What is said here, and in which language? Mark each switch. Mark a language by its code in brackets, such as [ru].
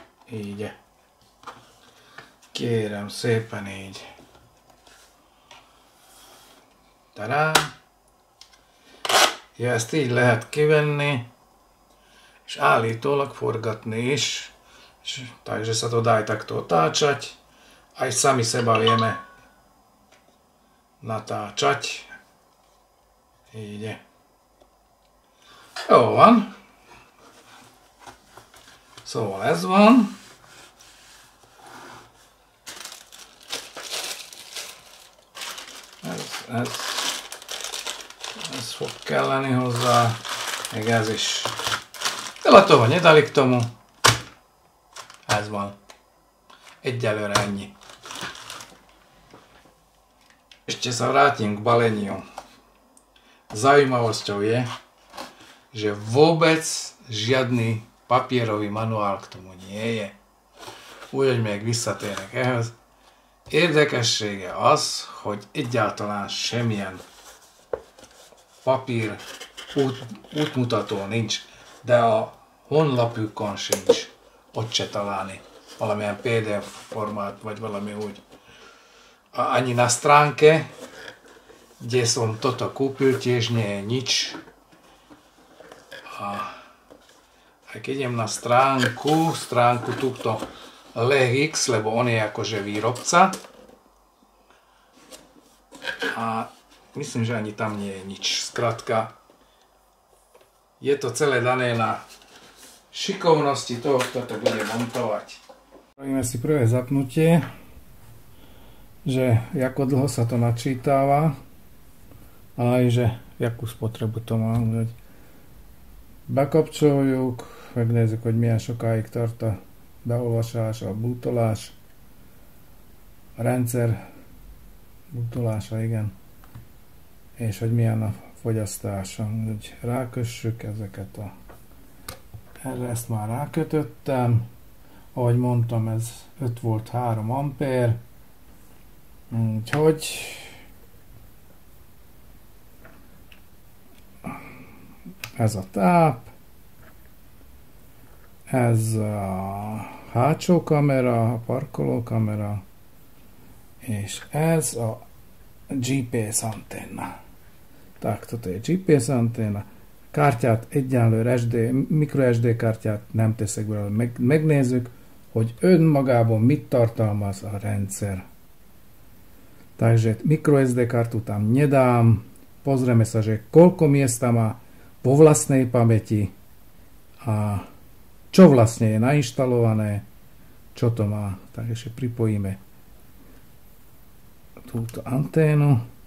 [hu] Így. Kérem szépen így. Tadá! Ja, ezt így lehet kivenni, és állítólag forgatni is. [sk] Takže sa to dá aj takto otáčať. Aj sami seba vieme natáčať. [hu] Így. Jó van. Szóval ez van. Ez fog kelleni hozzá, még ez is. [sk] Gotovo, nedali k tomu. [hu] Ez van. Egyelőre ennyi. [sk] Ešte sa vrátim k baleniu. Zaujímavosťou je, že vôbec žiadny papierový manuál k tomu nie je. [hu] Úgyhogy még visszatérek ehhez. Érdekessége az, hogy egyáltalán semmilyen papír útmutató nincs, de a honlapjukon sincs ott se találni valamilyen PDF formát, vagy valami úgy. [sk] Ani na stránke, kde som toto kúpil, tiež nie je nič. A keď idem na stránku túto Legix, lebo on je akože výrobca. A myslím, že ani tam nie je nič. Skrátka, je to celé dané na šikovnosti toho, kto to bude montovať. Spravíme si prvé zapnutie, že ako dlho sa to načítava, ale aj že jakú spotrebu to má. [hu] Bekapcsoljuk, megnézzük, hogy milyen sokáig tart a beolvasás, a bootolás, a rendszer bootolása, igen, és hogy milyen a fogyasztása. Úgy rákössük ezeket erre ezt már rákötöttem. Ahogy mondtam, ez 5 volt 3 ampér. Úgyhogy ez a táp, ez a hátsó kamera, a parkoló kamera, és ez a GPS antenna. [sk] Tak, toto je GPS antenna. [hu] kártyát egyenlőre micro SD kártyát nem teszek bele. Megnézzük, hogy önmagában mit tartalmaz a rendszer. [sk] Takže micro SD kartu tam nedám. Pozrieme sa, že koľko miesta má vo vlastnej pamäti a čo vlastne je nainštalované, čo to má. Takže pripojíme túto anténu.